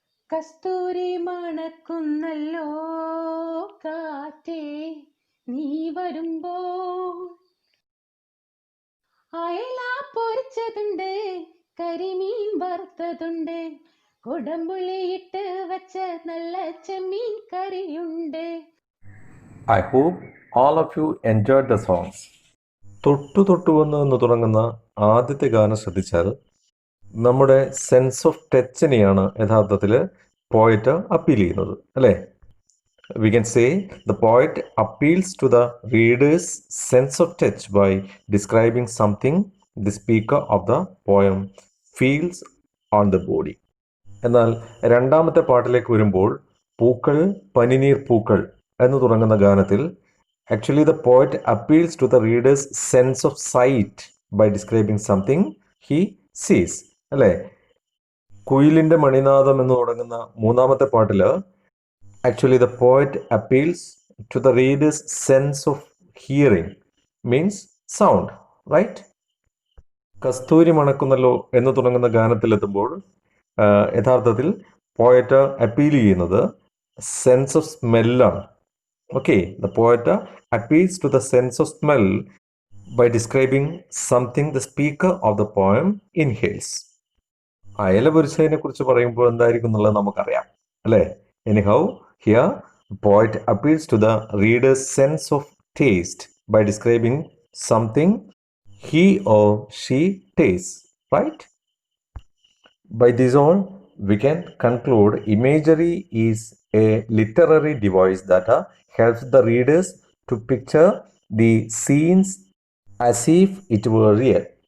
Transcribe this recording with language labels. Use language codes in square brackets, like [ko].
[ml] കസ്തൂരി മണക്കുന്നല്ലോ കാറ്റേ നീ വരുമ്പോൾ. അയല പൊരിച്ചതുണ്ട്, കരിമീൻ വറുത്തതുണ്ട്, കൊടമ്പുളിയിട്ട് വച്ച നല്ല ചെമ്മീൻ കറിയുണ്ട്. [en] I hope all of you enjoyed the songs. [ml] തൊട്ടു വന്ന് എന്ന് തുടങ്ങുന്ന ആദ്യത്തെ ഗാനം ശ്രദ്ധിച്ചാൽ നമ്മുടെ സെൻസ് ഓഫ് ടച്ചിനെയാണ് യഥാർത്ഥത്തിൽ പോയറ്റ് അപ്പീൽ ചെയ്യുന്നത്, അല്ലേ? [en] We can say the poet appeals to the reader's sense of touch by describing something the speaker of the poem feels on the body. [ml] എന്നാൽ രണ്ടാമത്തെ പാട്ടിലേക്ക് വരുമ്പോൾ പൂക്കൾ പനിനീർ പൂക്കൾ എന്ന് തുടങ്ങുന്ന ഗാനത്തിൽ [en] Actually the poet appeals to the readers sense of sight by describing something he sees, അല്ലേ? [ml] കുയിലിൻ്റെ മണിനാദം എന്ന് തുടങ്ങുന്ന മൂന്നാമത്തെ പാട്ടിൽ [en] actually the poet appeals to the reader's sense of hearing, means sound, right? [ml] കസ്തൂരി മണക്കുന്നല്ലോ എന്ന് തുടങ്ങുന്ന ഗാനത്തിലെത്തുമ്പോൾ യഥാർത്ഥത്തിൽ പോയറ്റ് അപ്പീൽ ചെയ്യുന്നത് സെൻസ് ഓഫ് സ്മെല്ലാണ്. [en] Okay, the poet appeals to the sense of smell by describing something the speaker of the poem inhales. [ml] അയല പൊരിച്ചതിനെ കുറിച്ച് പറയുമ്പോൾ എന്തായിരിക്കും എന്നുള്ളത് നമുക്കറിയാം, അല്ലേ? [en] Anyhow, here the poet appeals to the reader's sense of taste by describing something he or she tastes, right? By this all, we can conclude imagery is a literary device that helps the readers to picture the scenes as if it were real.